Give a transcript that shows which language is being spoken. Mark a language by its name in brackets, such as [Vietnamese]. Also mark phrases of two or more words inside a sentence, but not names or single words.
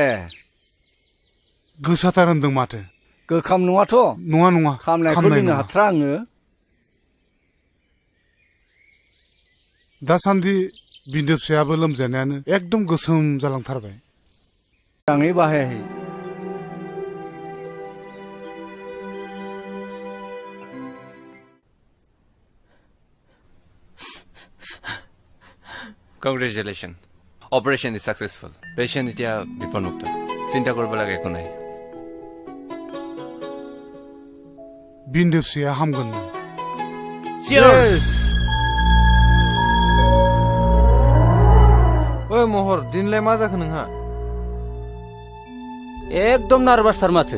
[Bodo] गोसाथार होनदों माथो गोखाम नङाथ' नङा नङा खामनायखौ लोंनो हाथ्रा आङो दासान्दि बिन्दो फिसायाबो लोमजानायानो एकदम गोसोम जालांथारबाय मोजाङै बाहायाखै [English] Congratulations. Operation is successful. [Assamese] Patient এতিয়া বিপদমুক্ত চিন্তা কৰিব লাগে একো নাই [Bodo] बिन्दो फिसाया हामगोन Cheers! ओइ महर दिनलाय मा जाखो नोंहा एकदम नार्भासथार माथो